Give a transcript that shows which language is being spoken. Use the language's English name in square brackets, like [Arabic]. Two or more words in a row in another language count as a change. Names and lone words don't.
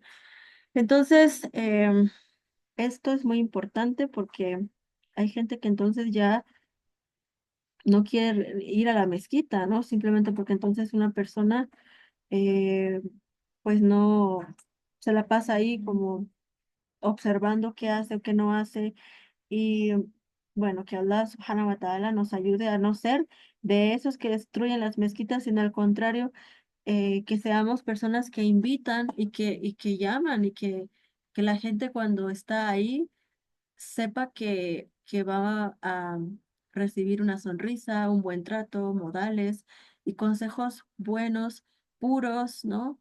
[Spanish] Entonces, esto es muy importante porque hay gente que entonces ya no quiere ir a la mezquita, ¿no? Simplemente porque entonces una persona, eh, pues no se la pasa ahí como observando qué hace o qué no hace. Y bueno, que Allah [Arabic] سبحانه وتعالى [Spanish] nos ayude a no ser de esos que destruyen las mezquitas, sino al contrario, que seamos personas que invitan y que llaman que la gente cuando está ahí sepa que va a recibir una sonrisa, un buen trato, modales y consejos buenos, puros, ¿no?